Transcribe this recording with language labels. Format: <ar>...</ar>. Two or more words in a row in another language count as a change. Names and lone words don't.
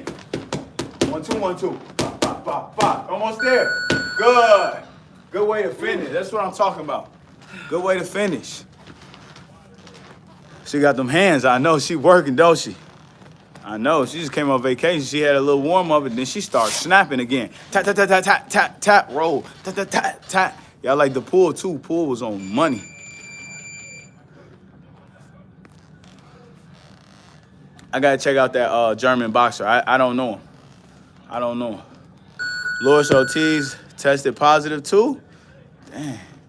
<en>1, 2, 1, 2. Almost there. Good way to finish. That's what I'm talking about. Good way to finish. She got them hands. I know she working, don't she? I know. She just came on vacation. She had a little warm up, and then she starts snapping again. Tap, tap, tap, tap, tap, tap, tap, roll. Tap, tap, tap, tap. Y'all like the pool too. Pool was on money. I gotta check out that German boxer. I don't know him. Louis Ortiz tested positive too. Damn.</en>